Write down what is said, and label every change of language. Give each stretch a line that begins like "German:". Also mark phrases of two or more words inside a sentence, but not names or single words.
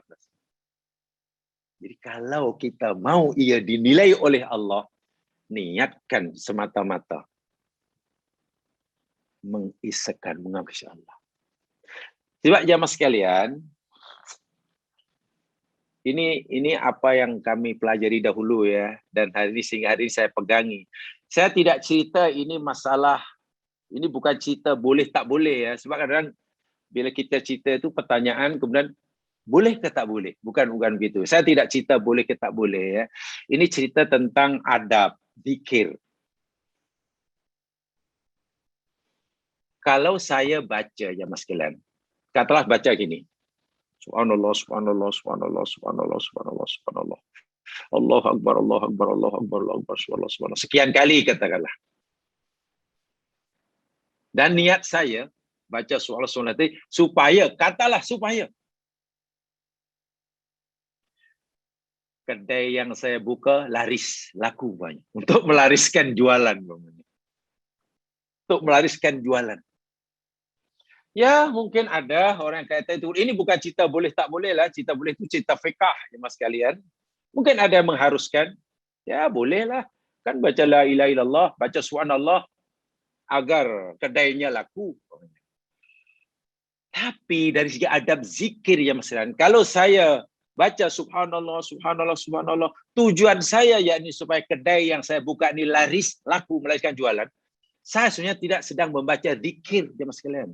Malay: Jadi kalau kita mau ia dinilai oleh Allah, niatkan semata-mata mengesakan, mengabdi Allah. Sebab jamaah sekalian, ini apa yang kami pelajari dahulu ya, dan hari ini sehingga hari ini saya pegangi. Saya tidak cerita ini masalah, ini bukan cerita boleh tak boleh ya, sebab kadang-kadang bila kita cerita itu pertanyaan kemudian boleh ke tak boleh, bukan begitu. Saya tidak cerita boleh ke tak boleh ya. Ini cerita tentang adab, zikir. Kalau saya baca jamaah sekalian, katalah baca gini.
Arabic: سبحان الله سبحان الله سبحان الله سبحان الله سبحان الله سبحان الله. الله أكبر الله أكبر الله أكبر الله أكبر سبحان الله سبحان الله.
Malay: Sekian kali katakanlah. Dan niat saya baca surah Al-Sunat supaya, katalah supaya kedai yang saya buka laris, laku banyak. Untuk melariskan jualan. Untuk melariskan jualan. Ya, mungkin ada orang yang kata itu, ini bukan cerita boleh tak boleh lah. Cerita boleh itu cerita fiqah, jemaah sekalian. Mungkin ada yang mengharuskan. Ya, bolehlah. Kan baca
Arabic: لا إله إلا الله,
Malay: baca subhanallah, agar kedainya laku. Tapi dari segi adab zikir, ya Mas Rian, kalau saya baca
Arabic: سبحان الله سبحان الله سبحان الله,
Malay: tujuan saya yakni supaya kedai yang saya buka ini laris, laku, melariskan jualan, saya sebenarnya tidak sedang membaca zikir, ya Mas sekalian.